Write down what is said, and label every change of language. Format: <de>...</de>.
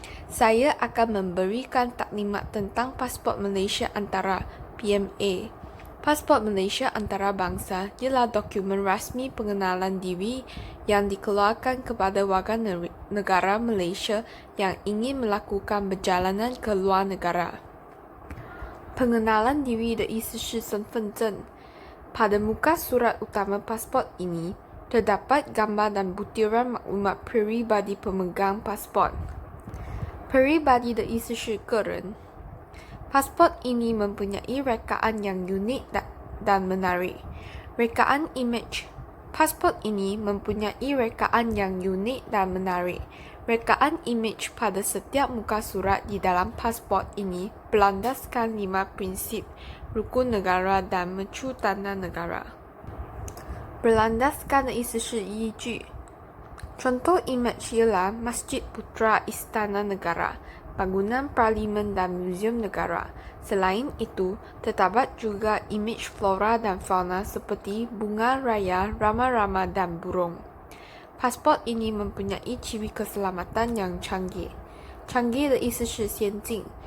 <ms>Saya akan memberikan taklimat tentang pasport Malaysia antara PMA. Pasport Malaysia antarabangsa ialah dokumen rasmi pengenalan diri yang dikeluarkan kepada warga negara Malaysia yang ingin melakukan perjalanan ke luar negara. Pengenalan diri</ms> <zh>的意思是身份证。</zh> <ms>Pada muka surat utama pasport ini, terdapat gambar dan butiran maklumat peribadi pemegang pasport.</ms> <zh>Peribadi 的意思是个人。</zh> <ms>Pasport ini mempunyai rekaan yang unik dan menarik. Rekaan image. Pasport ini mempunyai rekaan yang unik dan menarik. Rekaan image pada setiap muka surat di dalam pasport ini berlandaskan 5 prinsip rukun negara dan mercu tanah negara.</ms> <zh>Berlandaskan 的意思是依据。</zh> <ms>Contoh image ialah Masjid Putra Istana Negara, bangunan parlimen dan muzium negara. Selain itu, terdapat juga image flora dan fauna seperti bunga raya, rama-rama dan burung. Pasport ini mempunyai ciri keselamatan yang canggih.</ms> <zh>Canggih 的意思是先进。</zh>